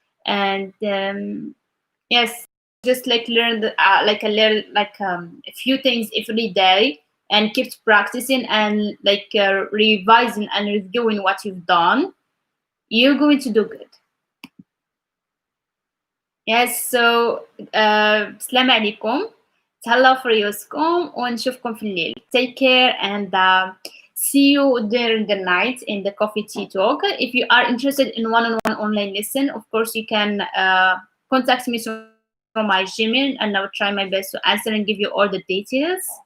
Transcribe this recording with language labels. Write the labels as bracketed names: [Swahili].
[English] And yes, just like learn like a little like a few things every day and keep practicing and like revising and reviewing what you've done. You're going to do good. Yes, so [Arabic] السلام عليكم. تهلاو في ريوسكم ونشوفكم في الليل. [English] Take care and see you during the night in the coffee tea talk. If you are interested in one-on-one online lesson, of course you can contact me from my Gmail and I will try my best to answer and give you all the details.